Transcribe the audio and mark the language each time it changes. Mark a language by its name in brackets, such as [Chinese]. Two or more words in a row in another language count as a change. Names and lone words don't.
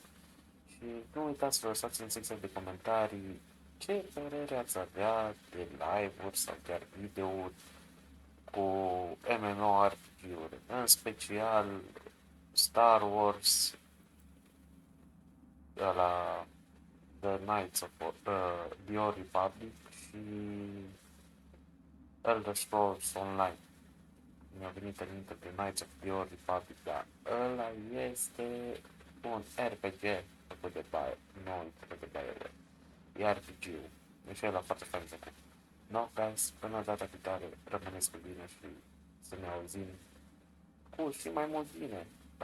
[Romanian] Și nu uitați să lăsați în secția de comentarii ce părere ați avea de live-uri sau chiar video-uri cu MMORPG-uri, în special Star Wars, la The Knights of The Old Republic și Elder Scrolls Online. Mi-a venit în minte de Knights of the Old Republic, dar ăla este un RPG făcut de Bayer, nu făcut de Bayer, e RPG-ul, deci ăla foarte fain făcut. No, guys, până data viitoare, rămâneți cu bine și să ne auzim cu și mai mult bine.